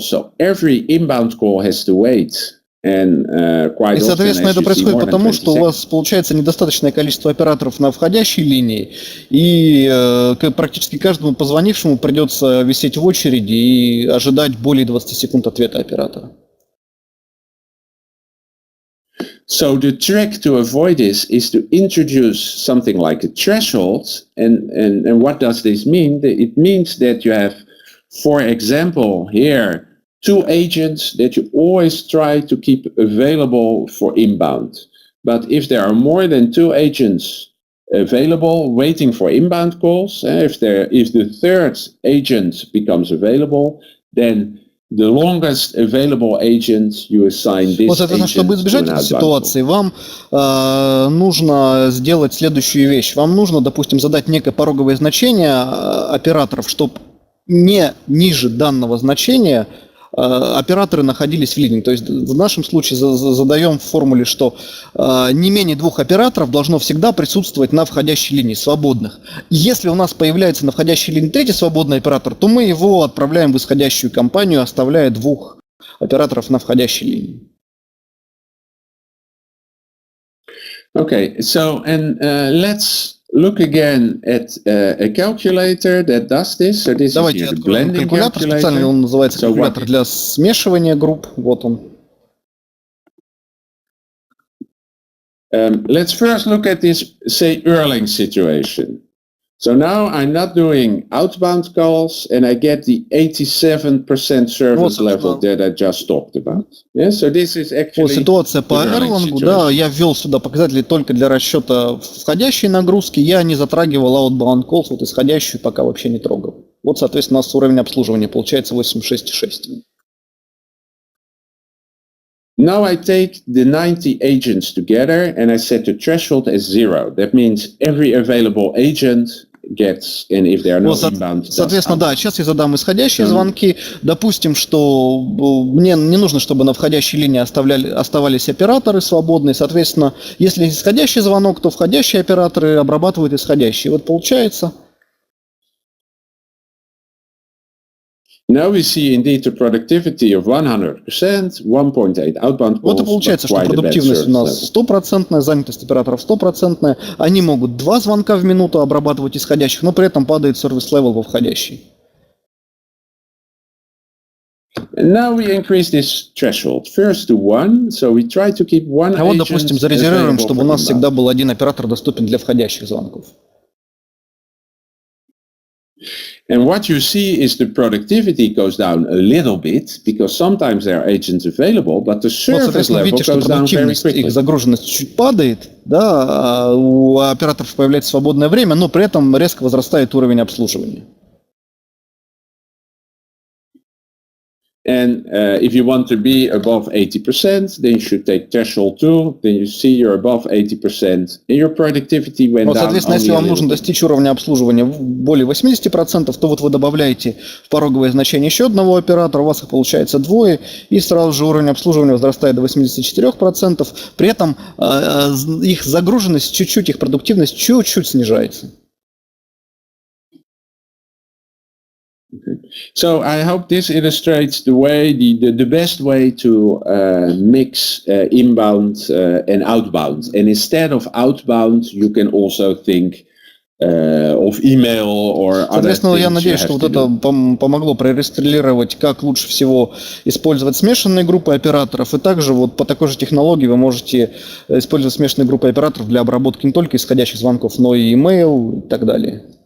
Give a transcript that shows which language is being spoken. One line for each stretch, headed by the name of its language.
English: So every inbound call has to wait.
Russian: И, соответственно, это происходит потому, что у вас получается недостаточное количество операторов на входящей линии, и практически каждому позвонившему придется висеть в очереди и ожидать более 20 секунд ответа оператора.
English: So the trick to avoid this is to introduce something like a threshold. And what does this mean? It means that you have, for example, here, 2 agents that you always try to keep available for inbound. But if there are more than 2 agents available waiting for inbound calls, if the third agent becomes available, then the longest available agent you assign this agent.
Russian: Чтобы избежать этой ситуации, вам нужно сделать следующую вещь. Вам нужно, допустим, задать некое пороговое значение операторов, чтобы не ниже данного значения операторы находились в линии. То есть в нашем случае задаем в формуле, что не менее 2 операторов должно всегда присутствовать на входящей линии, свободных. И если у нас появляется на входящей линии 3-й свободный оператор, то мы его отправляем в исходящую компанию, оставляя 2 операторов на входящей линии.
English: Okay, so and let's look again at a calculator that does this. So this
Russian: Давайте
English: is here the
Russian: откроем
English: blending
Russian: калькулятор, специально
English: calculator.
Russian: он называется
English: So
Russian: калькулятор для смешивания групп. Вот он.
English: Let's first look at this, say, Erlang situation. So now I'm not doing outbound calls, and I get the 87% service level that I just talked about. Yeah, so this is actually
Russian: Ситуация по Erlang, да, я ввел сюда показатели только для расчета входящей нагрузки, я не затрагивал
English: outbound calls,
Russian: вот исходящую пока вообще не трогал. Вот, соответственно, у нас уровень обслуживания получается 86,6.
English: Now I take the 90 agents together and I set the threshold as 0. That means every available agent gets, and if there are no inbound,
Russian: соответственно, да, сейчас я задам исходящие звонки. Допустим, что мне не нужно, чтобы на входящей линии оставались операторы свободные. Соответственно, если исходящий звонок, то входящие операторы обрабатывают исходящие. Вот получается.
English: Now we see indeed the productivity of 100%, 1.8 outbound calls.
Russian: Вот и получается, что продуктивность у нас 100%, занятость операторов 100%. Они могут 2 звонка в минуту обрабатывать исходящих, но при этом падает сервис-левел во входящий.
English: And now we increase this threshold first to 1, so we try to keep one agent.
Russian: А вот, допустим, зарезервируем, чтобы у нас всегда был один оператор доступен для входящих звонков.
English: And what you see is the productivity goes down a little bit, because sometimes there are agents available, but the service level goes down very quickly.
Russian: Их загруженность чуть падает, да, а у операторов появляется свободное время, но при этом резко возрастает уровень обслуживания.
English: And if you want to be above 80%, then you should take threshold 2. Then you see you're above 80%, and your productivity went down.
Russian: Соответственно, если вам нужно достичь уровня обслуживания более 80%, то вот вы добавляете в пороговое значение еще одного оператора, у вас их получается двое, и сразу же уровень обслуживания возрастает до 84%. При этом их загруженность чуть-чуть, их продуктивность чуть-чуть снижается.
English: So I hope this illustrates the way, the best way to mix inbound and outbound. And instead of outbound, you can also think of email or other things.
Russian: Соответственно, я надеюсь, что вот это помогло проиллюстрировать, как лучше всего использовать смешанные группы операторов. И также вот по такой же технологии вы можете использовать смешанные группы операторов для обработки не только исходящих звонков, но и email и так далее.